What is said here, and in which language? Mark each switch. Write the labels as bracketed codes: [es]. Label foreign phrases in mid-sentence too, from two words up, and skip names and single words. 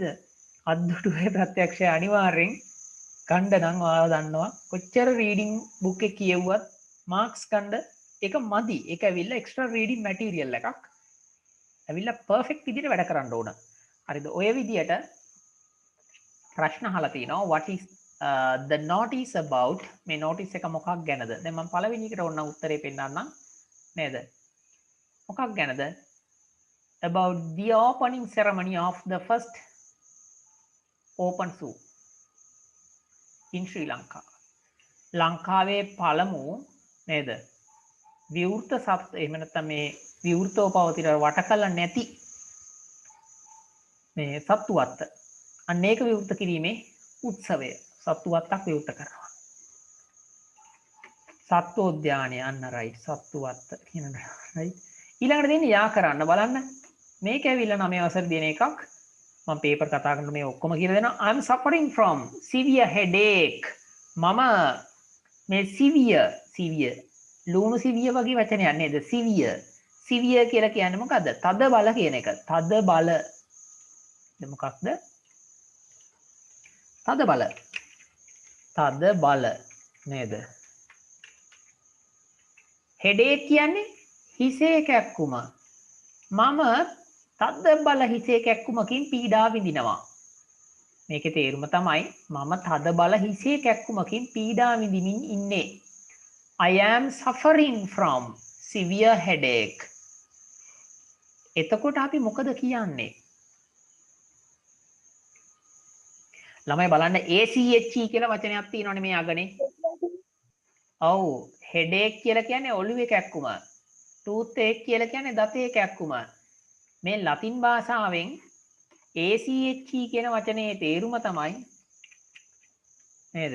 [si] අද්දුටුවේ ප්‍රත්‍යක්ෂය අනිවාර්යෙන් ගන්න නම් ඔයාලා දන්නවා කොච්චර [en] reading book [si] එක කියවුවත් මාක්ස් ගන්න ඒක මදි. ඒක ඇවිල්ලා [en] extra reading material [si] එකක්. ඇවිල්ලා පර්ෆෙක්ට් විදිහට වැඩ කරන්න ඕන. හරිද? ඔය විදිහට ප්‍රශ්න අහලා තිනවා [en] what is the notice about [si] මේ notice එක මොකක් ගැනද? දැන් මම පළවෙනි එකට ඕන උත්තරේ පෙන්නන්නම් නේද? මොකක් ගැනද? [en] about the opening ceremony of the first open zoo in Sri Lanka. [si] ලංකාවේ පළමු නේද? විවෘත සත් එහෙම නැත්නම් මේ විවෘතව පවතින වට කළ නැති මේ සත්තුවත්ත. අන්න ඒක විවෘත කිරීමේ උත්සවය. සත්තුවත්තක් විවෘත කරනවා. සත්වෝද්‍යානය අන්න රයිට් සත්තුවත්ත කියන රයිට්. ඊළඟට දෙන්නේ යා කරන්න බලන්න. මේක ඇවිල්ලා 9 වසරේ දෙන එකක්. මම පේපර් කතා කරන මේ ඔක්කොම කියලා දෙනවා. [en] I'm suffering from severe headache. [si] මම මේ severe ලුණු සිවිය වගේ වචනයක් නේද? severe කියලා කියන්නේ මොකද්ද? තද බල කියන එක. තද බල. මොකක්ද? තද බල. තද බල නේද? headache කියන්නේ හිසේ කැක්කුම. මම තද බල හිසේ කැක්කුමකින් පීඩා විඳිනවා. මේකේ තේරුම තමයි මම තද බල හිසේ කැක්කුමකින් පීඩා විඳිමින් ඉන්නේ. [en] I am suffering from severe headache. [si] එතකොට අපි මොකද කියන්නේ? ළමයි බලන්න ACHE කියලා වචනයක් තියෙනවනේ මේ අගනේ. ඔව් headache කියලා කියන්නේ ඔළුවේ කැක්කුම. toothache කියලා කියන්නේ දතේ කැක්කුම. මේ ලතින් භාෂාවෙන් ACHE කියන වචනේ තේරුම තමයි නේද?